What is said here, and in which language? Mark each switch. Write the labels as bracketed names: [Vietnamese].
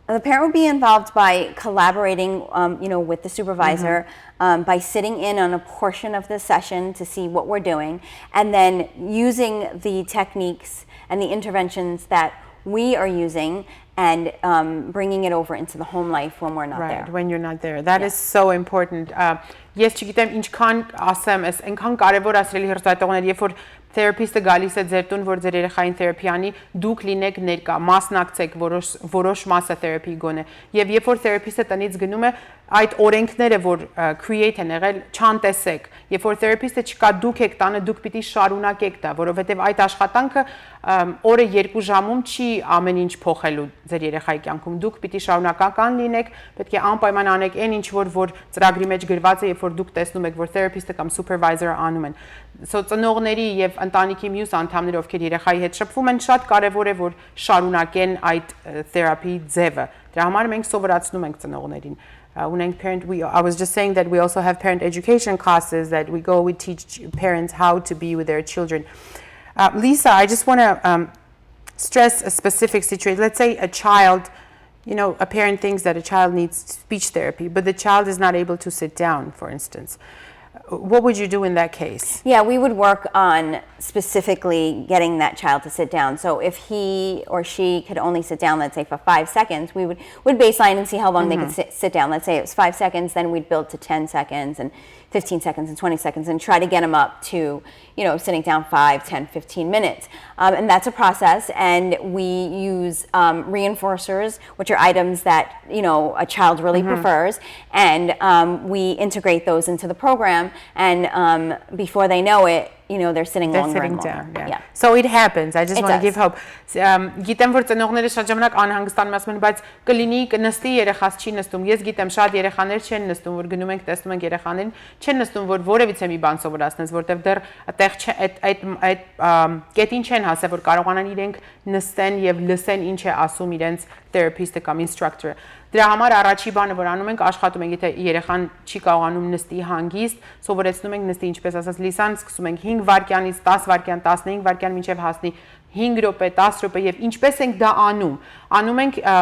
[English] The parent would be involved by collaborating, with the supervisor, by sitting in on a portion of the session to see what we're doing, and then using the techniques and the interventions that we are using and bringing it over into the home life when we're not there. Right, when you're not there. That is so important. [Armenian] Ես չգիտեմ ինչքան ասեմ, այնքան կարևոր ասրելի հրստատողներ, երբ որ therapist-ը գալիս է ձեր տուն, որ ձեր երեխային therapy անի, դուք լինեք ներկա, մասնակցեք որոշ մասը therapy գոնե։ Եվ երբ որ therapist-ը տնից գնում է, այդ օրենքները, որ create են եղել, չանտեսեք։ Երբ որ therapist-ը չկա, դուք եք տանը, դուք պիտի շարունակեք դա, որովհետև այդ աշխատանքը օրը 2 ժամում չի ամեն ինչ փոխելու ձեր երեխայի կյանքում։ Դուք պիտի շարունակական լինեք, պետք է անպայման անեք այն ինչ որ ծրագրի մեջ գրված է, երբ որ դուք տեսնում եք, որ therapist-ը կամ supervisor-ը անում են։ So ծնողների եւ ընտանիքի մյուս անդամները, ովքեր երեխայի հետ շփվում են, շատ կարեւոր է որ շարունակեն այդ therapy ձևը։ Դրա համար մենք սովորացնում ենք ծնողներին [English] I was just saying that we also have parent education classes that we teach parents how to be with their children. Lisa, I just want to stress a specific situation. Let's say a child, a parent thinks that a child needs speech therapy, but the child is not able to sit down, for instance. What would you do in that case? Yeah, we would work on specifically getting that child to sit down. So if he or she could only sit down, let's say for 5 seconds, we would baseline and see how long they could sit down. Let's say it was 5 seconds, then we'd build to 10 seconds and 15 seconds and 20 seconds and try to get them up to, sitting down 5, 10, 15 minutes. And that's a process. And we use reinforcers, which are items that, a child really prefers. And we integrate those into the program. And before they know it, they're sitting longer and longer. Down, yeah. So it happens. I just want to give hope. [Armenian] Գիտեմ որ ծնողները շատ ժամանակ անհանգստանում ասում են, բայց կլինի կնստի երեխաս չի նստում։ Ես գիտեմ շատ երեխաներ չեն նստում, որ գնում ենք տեսնում ենք երեխաներին, չեն նստում, որ որևիցե մի բան սովորացնես, որտեվ դեռ այդտեղ այդ կետին չեն հասել, որ կարողանան իրենք նստեն եւ լսեն ինչ է ասում իրենց therapist-ը կամ instructor-ը։ Դրա համար առաջի բանը որ անում ենք աշխատում ենք եթե երեխան չի կարողանում նստի հանգիստ սովորեցնում ենք նստի ինչպես ասած Լիսան սկսում ենք 5 վայրկյանից 10 վայրկյան 15 վայրկյան մինչև հասնի 5 րոպե 10 րոպե եւ ինչպես ենք դա անում ենք